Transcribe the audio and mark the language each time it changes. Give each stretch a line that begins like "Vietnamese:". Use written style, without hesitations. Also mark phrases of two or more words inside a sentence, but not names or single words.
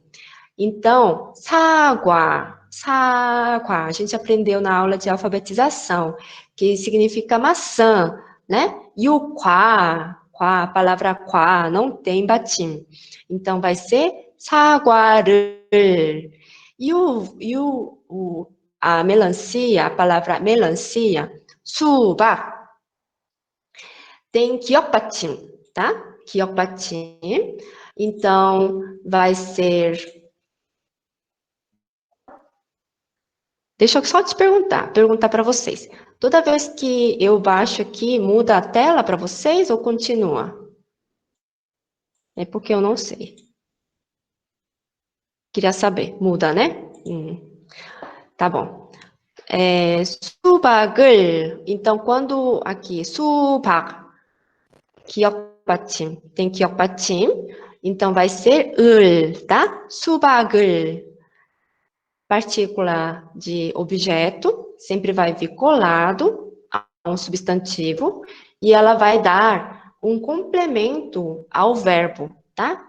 Portuguese: Então,
Korean: 사과, 사과,
Portuguese: a gente aprendeu na aula de alfabetização, que significa maçã, né? E o quá, a palavra quá, não tem batim. Então, vai ser 사과를. A melancia, a palavra melancia, 수박, tem
Korean: 기억 받침,
Portuguese: tá?
Korean: 기억 받침.
Portuguese: Então, vai ser... Deixa eu só te perguntar para vocês. Toda vez que eu baixo aqui, muda a tela para vocês ou continua? É porque eu não sei. Queria saber. Muda, né? Tá bom. 수박을, então, quando aqui,
Korean: 수박, 기억받침,
Portuguese: tem 기억받침, então vai ser tá? 수박을, partícula de objeto, sempre vai vir colado a um substantivo, e ela vai dar um complemento ao verbo, tá?